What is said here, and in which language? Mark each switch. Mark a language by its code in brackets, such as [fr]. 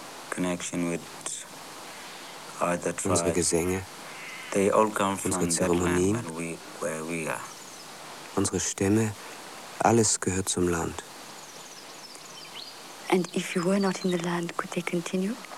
[en] connection with other tribes, [de] unsere Gesänge, [en] they all come from [de] unsere Zeremonien, [en] where we are, [de] unsere Stämme, alles gehört zum Land. [en] And if you were not in the land, could they continue?